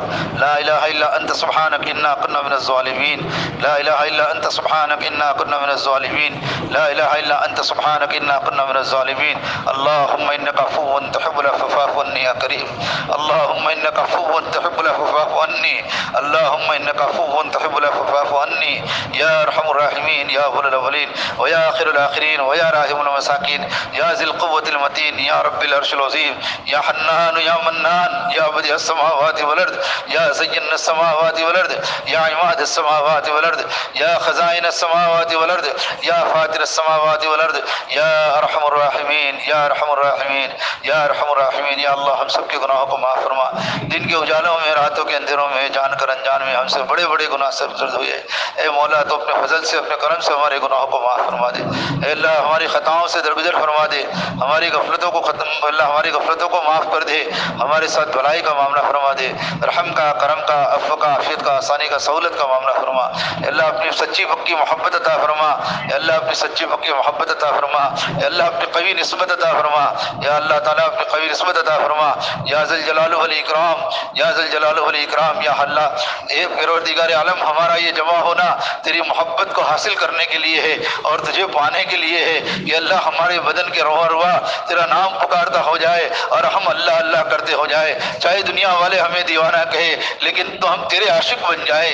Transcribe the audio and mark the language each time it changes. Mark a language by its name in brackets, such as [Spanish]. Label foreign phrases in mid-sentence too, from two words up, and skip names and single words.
[Arabic] لا إله إلا أنت سبحانك إنا كنا من الظالمين. لا إله إلا أنت سبحانك إنا كنا من الظالمين. لا إله إلا أنت سبحانك إنا كنا من الظالمين. اللهم إنك عفو تحب العفو فاعف عني يا كريم. اللهم إنك عفو تحب العفو فاعف عني. اللهم إنك عفو تحب العفو فاعف عني يا أرحم الراحمين يا أول الأولين ويا آخر الآخرين ويا راحم المساكين يا ذا القوة المتين يا رب العرش العظيم يا حنان يا منان يا بديع السماوات والأرض يا زين السماوات والأرض يا عماد السماوات والأرض يا خزائن السماوات والأرض يا فاطر السماوات والأرض يا أرحم الراحمين يا أرحم الراحمين يا أرحم الراحمين. [Hindi] या अल्लाह हम सब के गुनाहों को माफ़ फरमा। दिन के उजालों में, रातों के अंधेरों में, जानकर अनजान में हमसे बड़े बड़े गुनाह सरज़द हुए। ए मौला, तो अपने फजल से, अपने करम से हमारे गुनाहों को माफ़ फरमा दे। ए अल्लाह, हमारी ख़ताओं से दरगुजर फरमा दे। हमारी गफलतों को अल्लाह हमारी गफलतों को माफ़ कर दे। हमारे साथ भलाई का मामला फरमा दे। रहम का, करम का, अफ़्व का, आफ़ियत का, आसानी का, सहूलत का मामला फरमा। अल्लाह अपनी सच्ची पक्की मोहब्बत अता फरमा। अल्लाह अपनी सच्ची पक्की मोहब्बत अता फरमा। अल्लाह अपनी कवी निस्बत अता फरमा। या अल्लाह ताला अपनी कवी निस्बत अता फरमा। [Arabic] يا ذا الجلال والإكرام، يا ذا الجلال والإكرام. [Hindi] या अल्लाह, ए परवरदिगार आलम, हमारा ये जमा होना तेरी मोहब्बत को हासिल करने के लिए है और तुझे पाने के लिए है कि अल्लाह हमारे बदन के रोआ रुआ तेरा नाम पुकारता हो जाए और हम अल्लाह अल्लाह करते हो जाए। चाहे दुनिया वाले हमें दीवाना कहे, लेकिन तो हम तेरे आशिक बन जाए।